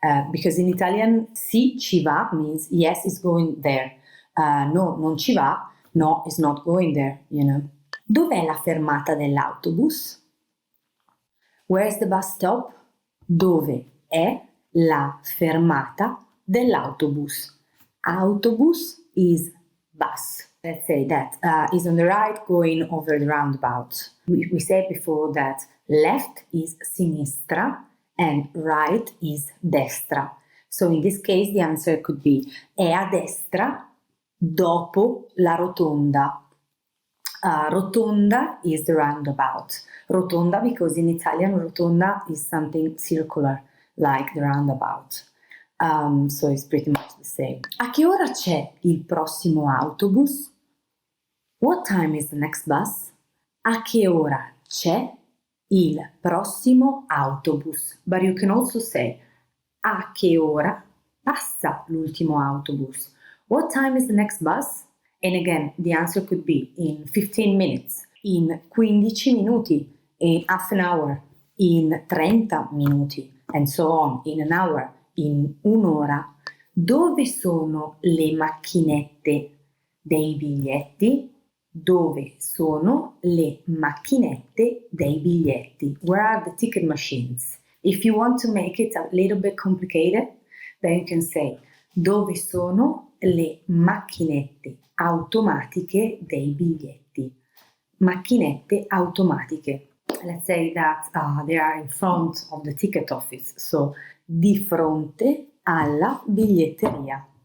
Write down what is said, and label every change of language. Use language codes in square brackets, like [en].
[en] Because in Italian [it] sì ci va [en] means yes, it's going there. [it] No, non ci va, [en] no, it's not going there, you know. [it] Dov'è la fermata dell'autobus? [en] Where's the bus stop? [it] Dove è la fermata dell'autobus? [en] Autobus is bus. Let's say that is on the right going over the roundabout. We said before that left is sinistra and right is destra. So in this case the answer could be [it] è a destra dopo la rotonda. [en] Rotonda is the roundabout. Rotonda because in Italian rotonda is something circular like the roundabout. So it's pretty much the same. [it] A che ora c'è il prossimo autobus? [en] What time is the next bus? [it] A che ora c'è il prossimo autobus? [en] But you can also say [it] a che ora passa l'ultimo autobus? [en] What time is the next bus? And again, the answer could be in 15 minutes, [it] in 15 minuti, [en] in half an hour, [it] in 30 minuti, [en] and so on, in an hour, [it] in un'ora. Dove sono le macchinette dei biglietti? Dove sono le macchinette dei biglietti? [en] Where are the ticket machines? If you want to make it a little bit complicated, then you can say [it] dove sono le macchinette automatiche dei biglietti? Macchinette automatiche. [en] Let's say that they are in front of the ticket office, so [it] di fronte alla biglietteria.